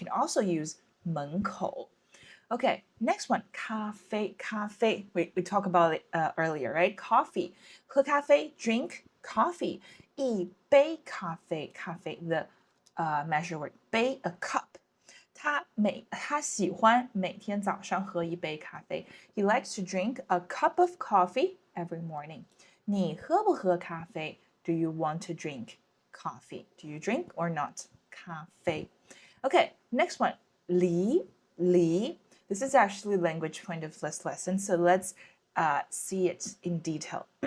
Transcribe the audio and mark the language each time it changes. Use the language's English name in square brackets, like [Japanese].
[English] You can also use 门口. Okay, next one, 咖啡. We talked about it earlier, right? Coffee. [Chinese] 喝咖啡, [English] drink coffee. [Chinese] 一杯咖啡, [English] the measure word, 杯, a cup. [Chinese] 他喜欢每天早上喝一杯咖啡. [English] He likes to drink a cup of coffee every morning. [Chinese] 你喝不喝咖啡? [English] Do you want to drink coffee? Do you drink or not? 咖啡.Okay, next one. 离. This is actually language point of this lesson, so let's see it in detail.